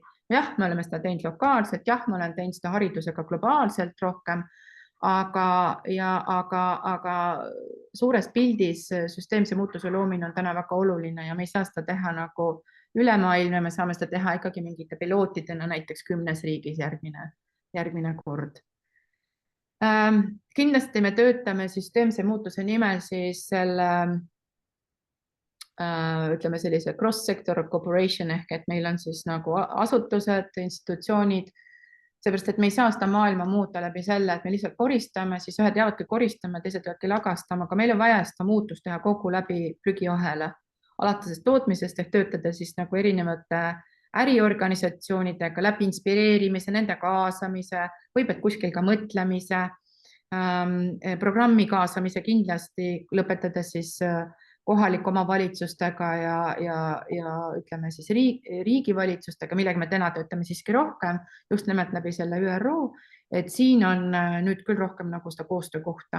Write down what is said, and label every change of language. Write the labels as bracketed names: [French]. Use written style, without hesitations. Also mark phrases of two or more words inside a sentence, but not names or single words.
[Estonian] Jah, me oleme seda teinud lokaalselt, jah, ma olen teinud seda haridusega globaalselt rohkem, aga suures pildis süsteemse muutuse loomine on täna väga oluline ja me ei saa seda teha nagu ülemaailmne, me saame seda teha ikkagi mingite pilootidena näiteks 10 riigis järgmine kord. Kindlasti me töötame süsteemse muutuse nimel siis selle, ütleme sellise [English] cross-sector cooperation [Estonian] ehk et meil on siis nagu asutused, institutsioonid, seepärast, et me ei saa seda maailma muuta läbi selle, et me lihtsalt koristame, siis ühed jäävadki koristama, teised jäävadki lagastama, aga meil on vaja seda muutust teha kogu läbi prügiahela, alates tootmisest ehk töötada siis nagu erinevate äriorganisatsioonidega läbi inspireerimise, nende kaasamise, võib-olla kuskil ka mõtlemise, programmi kaasamise kindlasti, lõpetades siis kohalike omavalitsustega ja ütleme siis riigivalitsustega, millega me täna töötame siiski rohkem, just nimelt läbi selle ÜRO, et siin on nüüd küll rohkem nagu seda koostöökohta.